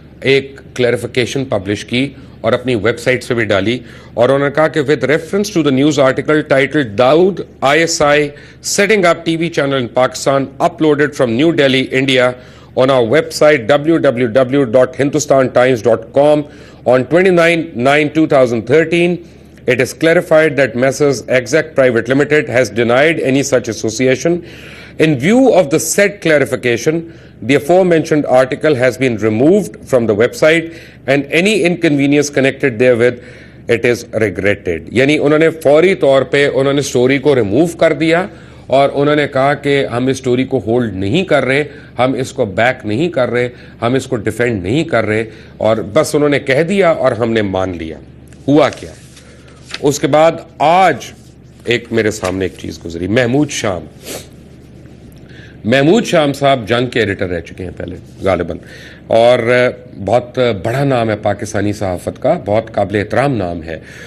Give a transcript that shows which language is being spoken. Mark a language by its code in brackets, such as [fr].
[ur] ایک clarification publish کی اور اپنی ویب سائٹ سے بھی ڈالی, اور انہوں نے کہا کہ [en] with reference to the news article titled Dawood ISI setting up TV channel in Pakistan uploaded from New Delhi, India on our website www.hindustantimes.com on 29/9/2013, it is clarified that Messrs. Exec Private Limited has denied any such association. In view of the said clarification, the aforementioned article has been removed from the website and any inconvenience connected therewith, it is regretted. [ur] یعنی انہوں نے فوری طور پہ انہوں نے story کو remove کر دیا اور انہوں نے کہا کہ ہم اس سٹوری کو ہولڈ نہیں کر رہے, ہم اس کو بیک نہیں کر رہے, ہم اس کو ڈیفینڈ نہیں کر رہے, اور بس انہوں نے کہہ دیا اور ہم نے مان لیا. ہوا کیا, اس کے بعد آج ایک میرے سامنے ایک چیز گزری. محمود شام صاحب جنگ کے ایڈیٹر رہ چکے ہیں پہلے غالباً, اور بہت بڑا نام ہے پاکستانی صحافت کا, بہت قابل احترام نام ہے.